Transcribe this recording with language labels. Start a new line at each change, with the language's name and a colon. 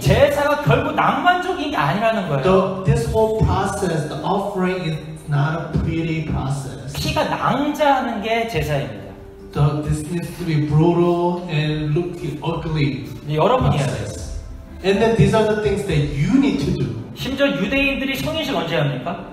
Korean: 제사가 결국 낭만적인 게 아니라는 거예요.
English: This whole process, the offering, is not a pretty process.
Korean: 피가 낭자하는 게 제사입니다.
English: This needs to be brutal and look ugly.
Korean: 여러분이 해야 돼요.
English: process. And then these are the things that you need to do.
Korean: 심지어 유대인들이 성인식 언제 합니까?